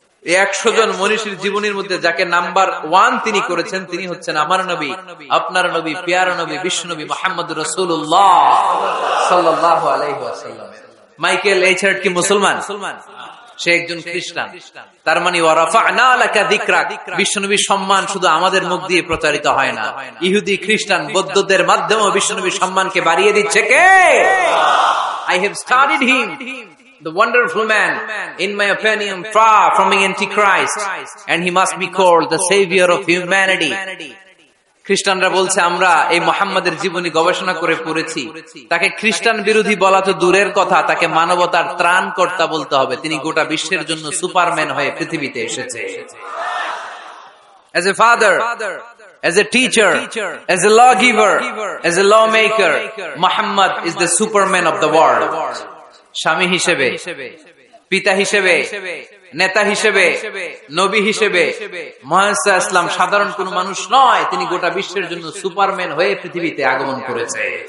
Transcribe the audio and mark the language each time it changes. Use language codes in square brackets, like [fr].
[bn] এই 100 জন মনীষীর জীবনীর মধ্যে যাকে নাম্বার 1 তিনি করেছেন, তিনি হচ্ছেন আমার নবী, আপনার নবী, প্যারা নবী, বিশ্বনবী মুহাম্মদুর রাসূলুল্লাহ [ar] সাল্লাল্লাহু আলাইহি ওয়াসাল্লাম। [bn] মাইকেল এইচ হার্ট কি মুসলমান? সে একজন খ্রিস্টান। তার মানে [ar] ওয়া রাফা'না লাকা যিকরাক, [bn] বিশ্বনবীর সম্মান শুধু আমাদের মুখ দিয়ে প্রচারিত হয় না, ইহুদি, খ্রিস্টান, বৌদ্ধদের মাধ্যমেও বিশ্বনবীর সম্মানকে বাড়িয়ে দিচ্ছে কে? [en] I have studied him, the wonderful man, in my opinion, far from being antichrist, and he must be called the savior of humanity. [bn] খ্রিস্টানরা বলছে আমরা এই মুহাম্মাদের জীবনী গবেষণা করে পড়েছি, তাকে খ্রিস্টান বিরোধী বলা তো দূরের কথা, তাকে মানবতার ত্রাণকর্তা বলতে হবে। তিনি গোটা বিশ্বের জন্য সুপারম্যান হয়ে পৃথিবীতে এসেছে। [en] As a father, as a teacher, as a lawgiver, as a lawmaker, Muhammad is the superman of the world. [bn] স্বামী হিসেবে, পিতা হিসেবে, নেতা হিসেবে, নবী হিসেবে মুহাম্মদ ইসলাম সাধারণ কোন মানুষ নয়, তিনি গোটা বিশ্বের জন্য সুপারম্যান হয়ে পৃথিবীতে আগমন করেছে।